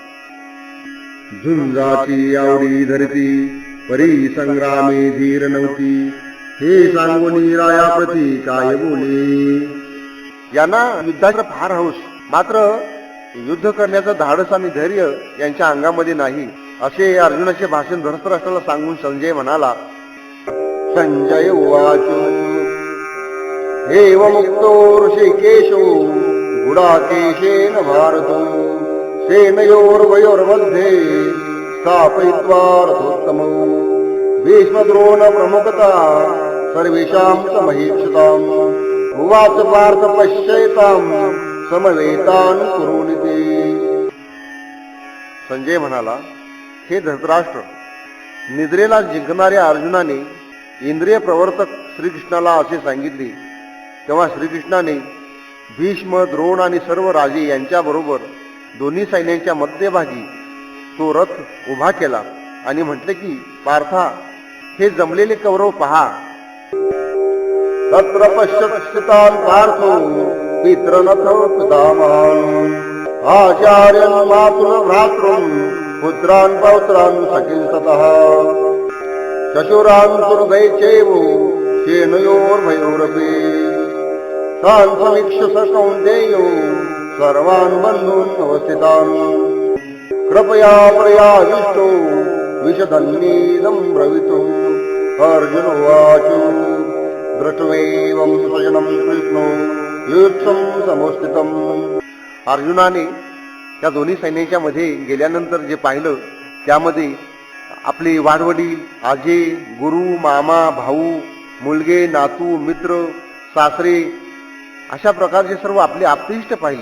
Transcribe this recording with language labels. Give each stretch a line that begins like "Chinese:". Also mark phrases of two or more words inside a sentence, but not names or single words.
Marathi: झुंजाची आवडी धरती परी संग्रामे धीर नव्हती हे सांगून रायाप्रती काय बोले. यांना युद्धाचा फार हौस, मात्र युद्ध करण्याचं धाडस आणि धैर्य यांच्या अंगामध्ये नाही असे अर्जुनाचे भाषण धृतराष्ट्राला सांगून संजय म्हणाला.
Sanskrit: संजय उवाच हेव मुक्तो ऋषिकेशो गुडाकेशेन भारतो सेनयोर्वयोर्मध्ये स्थापयित्वा रथोत्तमो भीष्मद्रोण प्रमुखता सर्वेषां समहीक्षताम् उवाच पार्थ पश्येताम् समवेतान् कुरुनिते.
Marathi: संजय म्हणाला, हे धृतराष्ट्र, निद्रेला जिंकणाऱ्या अर्जुनाने इंद्रिय प्रवर्तक श्रीकृष्णाला असे सांगितले तेव्हा श्रीकृष्णाने भीष्म द्रोण आणि सर्व राजे यांच्याबरोबर दोन्ही सैन्यांच्या मध्यभागी तो रथ उभा केला आणि म्हटले की, पार्था, हे जमलेले कौरव पहा.
Sanskrit: तत्र पश्यतान् पार्थो पितृनथ पितामहान् आचार्यन् मातुल भ्रातॄन् पुत्रान् पौत्रान् सखीन् ततः शशुरान् सुहृदैश्चैव सेनयोर्भयोरपि तान् समीक्ष्य स कौन्तेयो सर्वान् बन्धून् अवस्थितान् कृपया प्रयाविष्टो विशदन्नीदं ब्रवीतु. अर्जुन उवाच दृष्ट्वैवं स्वजनं कृष्णो युत्सं समुस्थितम्.
Marathi: अर्जुनाने त्या दोन्ही सैन्याच्या मध्ये गेल्यानंतर जे पाहिलं त्यामध्ये आपले वाडवडील, आजे, गुरु, मामा, भाऊ, मुलगे, नातू, मित्र, सासरे अशा प्रकारचे सर्व आपले आप्तेष्ट पाहिले.